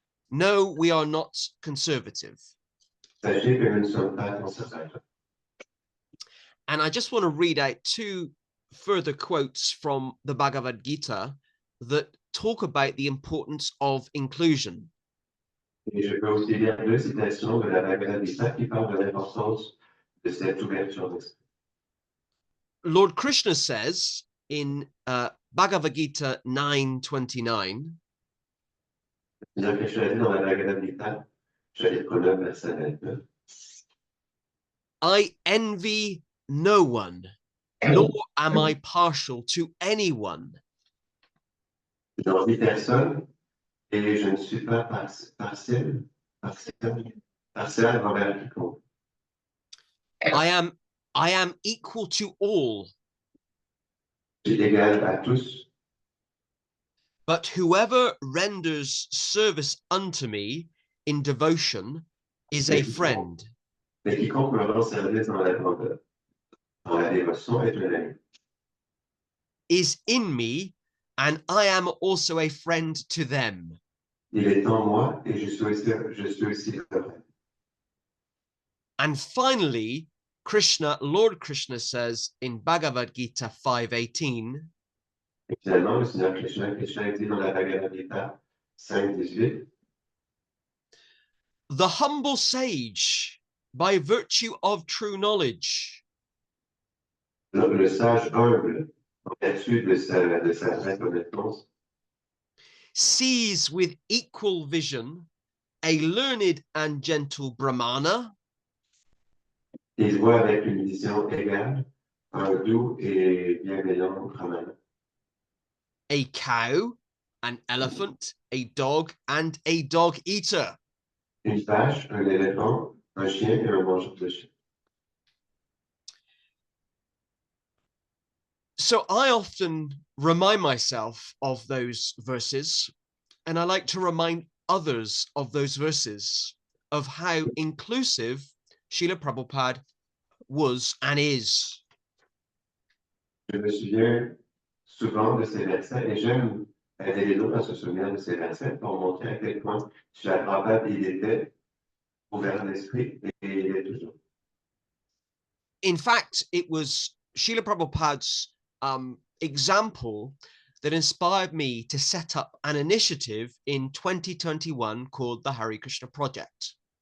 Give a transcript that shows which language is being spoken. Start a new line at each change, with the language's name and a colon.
English: No, we are not conservative.
French: Sachez que nous ne sommes pas conservateurs.
English: And I just want to read out two further quotes from the Bhagavad Gita that talk about the importance of inclusion.
French: Et je peux aussi lire deux citations de la Bhagavad Gita qui parlent de l'importance de cette ouverture d'esprit.
English: Lord Krishna says in Bhagavad Gita 9:29,
French: Seigneur Krishna dit dans la Bhagavad Gita, chapitre 9, verset 29,
English: I envy no one, nor am I partial to anyone.
French: je n'envie personne et je ne suis pas partiel envers quiconque.
English: I am equal to all,
French: Je suis égal à tous,
English: but whoever renders service unto me in devotion is a friend.
French: mais quiconque me rend service dans la dévotion est un ami.
English: Is in me, and I am also a friend to them.
French: Il est en moi et je suis aussi heureux.
English: And finally, Lord Krishna says in Bhagavad Gita 5:18,
French: Et finalement, le Seigneur Krishna dit dans la Bhagavad Gita 5:18,
English: the humble sage, by virtue of true knowledge,
French: le sage humble, en vertu de sa vraie connaissance,
English: sees with equal vision a learned and gentle Brahmana,
French: il voit avec une vision égale un doux et bienveillant Brahmana,
English: a cow, an elephant, a dog, and a dog eater.
French: une vache, un éléphant, un chien et un mangeur de chien.
English: So I often remind myself of those verses, and I like to remind others of those verses, of how inclusive Srila Prabhupada was and is.
French: Je me souviens souvent de ces versets et j'aime aider les autres à se souvenir de ces versets pour montrer à quel point Srila Prabhupada il était ouvert d'esprit et il est toujours.
English: In fact, it was Srila Prabhupada's example that inspired me to set up an initiative in 2021 called the Hare Krishna Project.